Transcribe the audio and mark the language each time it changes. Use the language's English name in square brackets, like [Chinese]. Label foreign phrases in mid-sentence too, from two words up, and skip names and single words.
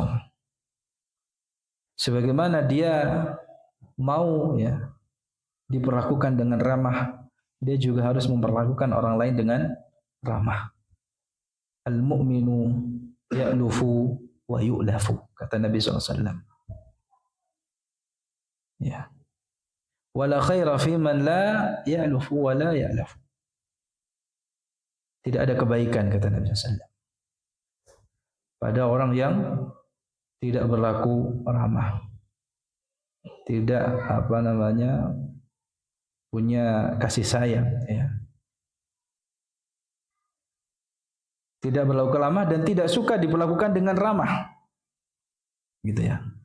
[Indonesian] Sebagaimana dia mau ya diperlakukan dengan ramah, dia juga harus memperlakukan orang lain dengan ramah. [Arabic] المؤمن يألف ويؤلف, [Indonesian] kata Nabi SAW. Ya. [Arabic] ولا خير فيمن لا يألف ولا يؤلف. [Indonesian] Tidak ada kebaikan, kata Nabi SAW, pada orang yang tidak berlaku ramah, tidak punya kasih sayang, ya. Tidak berlaku ramah dan tidak suka diperlakukan dengan ramah, gitu ya.